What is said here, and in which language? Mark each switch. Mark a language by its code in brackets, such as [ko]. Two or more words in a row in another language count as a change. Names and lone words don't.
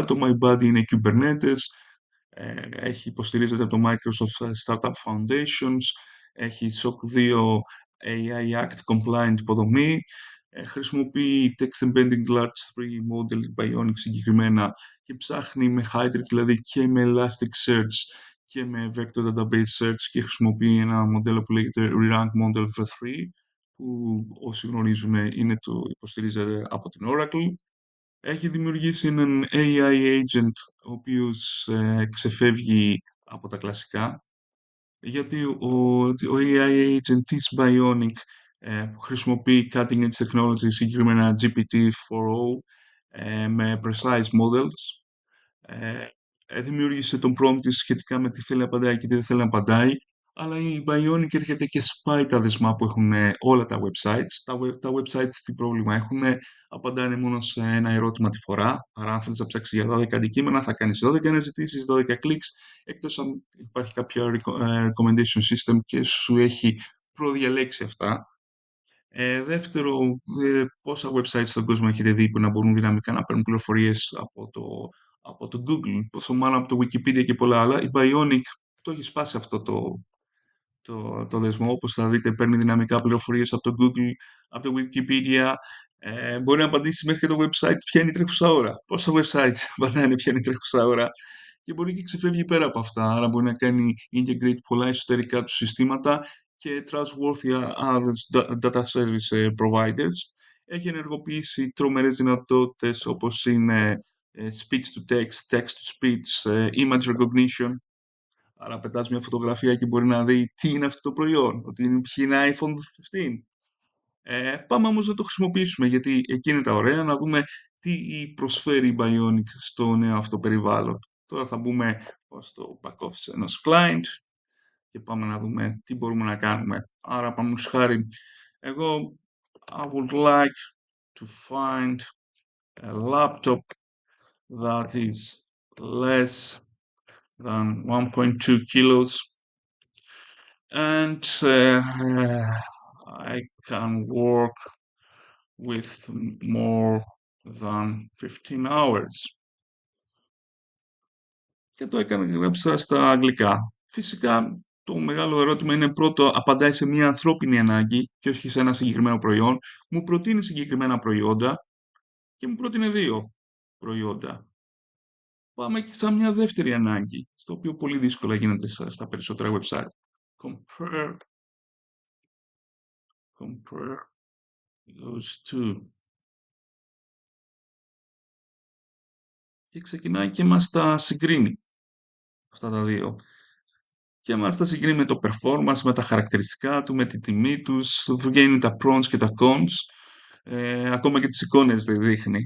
[el] Το MyBuddy είναι Kubernetes, υποστηρίζεται από το Microsoft Startup Foundations, έχει SOC 2 [en] AI Act compliant [el] υποδομή, χρησιμοποιεί Text Embedding Large 3 Model Bionic συγκεκριμένα και ψάχνει με Hybrid, δηλαδή και με Elasticsearch και με [en] Vector Database Search [el] και χρησιμοποιεί ένα μοντέλο που λέγεται Re-rank Model V3 που όσοι γνωρίζουν υποστηρίζεται από την Oracle. Έχει δημιουργήσει έναν [en] AI agent [el] ο οποίος ξεφεύγει από τα κλασικά γιατί ο [en] AI agent [el] της Bionic που χρησιμοποιεί [en] cutting edge technology, [el] συγκεκριμένα GPT-4o με [en] precise models, [el] ε, δημιούργησε τον prompt της σχετικά με τι θέλει να απαντάει και τι δεν θέλει να απαντάει, αλλά η Bionic έρχεται και σπάει τα δεσμά που έχουν όλα τα websites. Τα websites τι πρόβλημα έχουν, απαντάνε μόνο σε ένα ερώτημα τη φορά, άρα αν θέλεις να ψάξεις για 12 αντικείμενα θα κάνεις 12 αναζητήσεις, 12 κλικς, εκτός αν υπάρχει κάποιο [en] recommendation system [el] και σου έχει προδιαλέξει αυτά. Δεύτερο, πόσα websites στον κόσμο έχετε δει που να μπορούν δυναμικά να παίρνουν πληροφορίες από το Google, πόσο μάλλον από το Wikipedia και πολλά άλλα. Η Bionic το έχει σπάσει αυτό το δεσμό, όπως θα δείτε παίρνει δυναμικά πληροφορίες από το Google, από το Wikipedia, μπορεί να απαντήσει μέχρι και το website ποια είναι η τρέχουσα ώρα. Πόσα websites απαντάνε ποια είναι η τρέχουσα ώρα και μπορεί και ξεφεύγει πέρα από αυτά. Άρα μπορεί να κάνει integrate πολλά εσωτερικά του συστήματα και [en] trustworthy others data service providers. [el] Έχει ενεργοποιήσει τρομερές δυνατότητες όπως είναι [en] speech to text, text to speech, image recognition. [el] Άρα πετάς μια φωτογραφία και μπορεί να δει τι είναι αυτό το προϊόν, ότι ποιοι είναι iPhone 15. Πάμε όμως να το χρησιμοποιήσουμε γιατί εκεί είναι τα ωραία, να δούμε τι προσφέρει η Bionic στο νέο αυτό περιβάλλον. Τώρα θα μπούμε στο [en] back office [el] ενός client και πάμε να δούμε τι μπορούμε να κάνουμε. Άρα πάμε χάρη, εγώ [en] I would like to find a laptop that is less than 1.2 kilos and I can work with more than 15 hours. [el] Και το έκανα και γράψα στα αγγλικά. Φυσικά το μεγάλο ερώτημα είναι πρώτο, απαντάει σε μια ανθρώπινη ανάγκη και όχι σε ένα συγκεκριμένο προϊόν. Μου προτείνει συγκεκριμένα προϊόντα και μου πρότεινε δύο προϊόντα. Πάμε και σαν μια δεύτερη ανάγκη, στο οποίο πολύ δύσκολα γίνεται στα περισσότερα website. [en] Compare, compare those two. [el] Και ξεκινάει και μας τα συγκρίνει αυτά τα δύο. Και μας τα συγκρίνει με το performance, με τα χαρακτηριστικά του, με τη τιμή τους, του βγαίνει τα pros και τα cons, ακόμα και τις εικόνες δεν δείχνει.